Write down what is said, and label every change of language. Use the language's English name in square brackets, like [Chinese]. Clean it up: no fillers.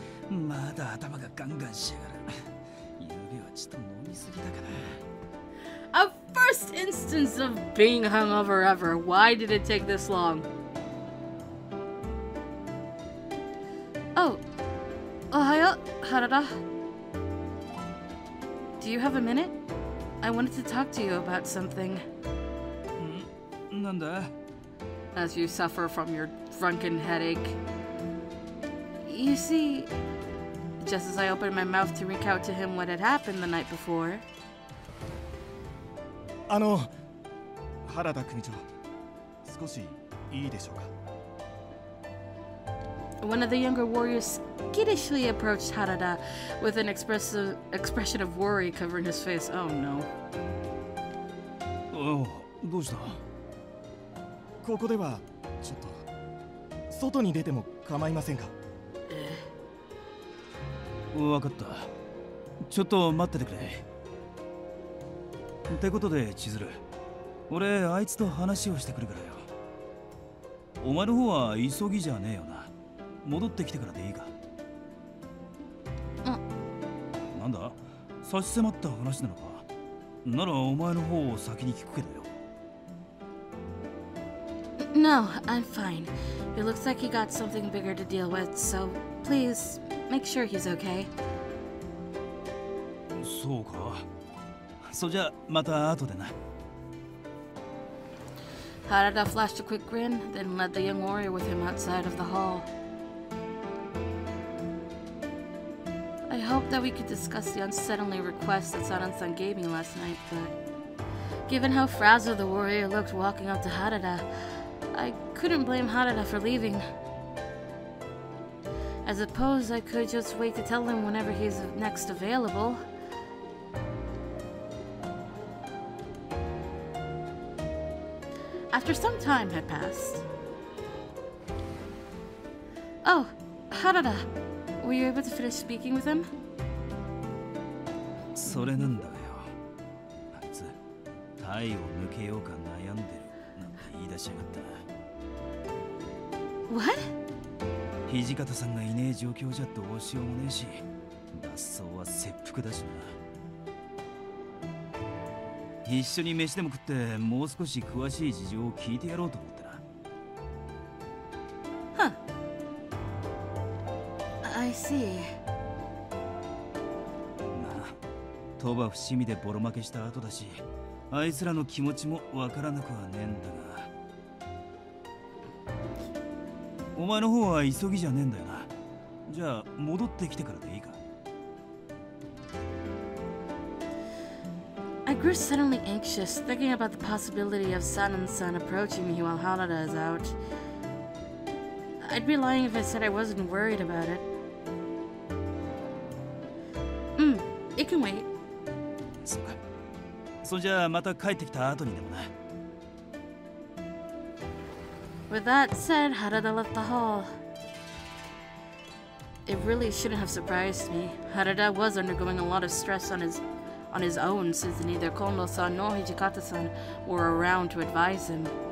[Japanese] まだ頭がガンガンしやがる。ゆうべはちょっと飲みすぎたかな。 [English] A first instance of being hungover ever. Why did it take this long? Oh. Ohayo, Harada. Do you have a minute? I wanted to talk to you about something. [Japanese] なんだ? [English] As you suffer from your drunken headache. You see, just as I opened my mouth to recount to him what had happened the night before. [Japanese] 原田組長、少しいいでしょうか。 [English] One of the younger warriors skittishly approached Harada with an expression of worry covering his face. Oh no. [Japanese] どうした？ここではちょっと外に出ても構いませんか？わかった。ちょっと待っててくれ。ってことで千鶴、俺あいつと話をしてくるからよ。お前の方は急ぎじゃねえよな。戻ってきてからでいいか。なんだ？差し迫った話なのか。ならお前の方を先に聞くけどよ。 [English] No, I'm fine. It looks like he got something bigger to deal with, so please make sure he's okay. [Japanese] そうか。そじゃまた後でな。 [English] Harada flashed a quick grin, then led the young warrior with him outside of the hall. I hoped that we could discuss the unsettling request that Saran-san gave me last night, but given how frazzled the warrior looked walking up to Harada, I couldn't blame Harada for leaving. I suppose I could just wait to tell him whenever he's next available. After some time had passed... Oh, Harada, were you able to finish speaking with him? [Japanese] それなんだよ。あいつ、体を抜けようか悩んでるなんて言い出しやがったな。 [English] What? [Japanese] 土方さんがいねえ状況じゃどうしようもねえし、脱走は切腹だしな。一緒に飯でも食ってもう少し詳しい事情を聞いてやろうと思ってな。 [English] Huh. I see. [Japanese] まあ、鳥羽伏見でボロ負けした後だし、あいつらの気持ちもわからなくはねえんだが。お前の方は急ぎじゃねえんだよな。じゃあ戻ってきてからでいいか。 [English] I grew suddenly anxious, thinking about the possibility of Sanan-san approaching me while Harada is out. I'd be lying if I said I wasn't worried about it. It can wait. [Japanese] そうか。そんじゃあまた帰ってきた後にでもな。 [English] With that said, Harada left the hall. It really shouldn't have surprised me. Harada was undergoing a lot of stress on his own since neither Kondo-san nor Hijikata-san were around to advise him.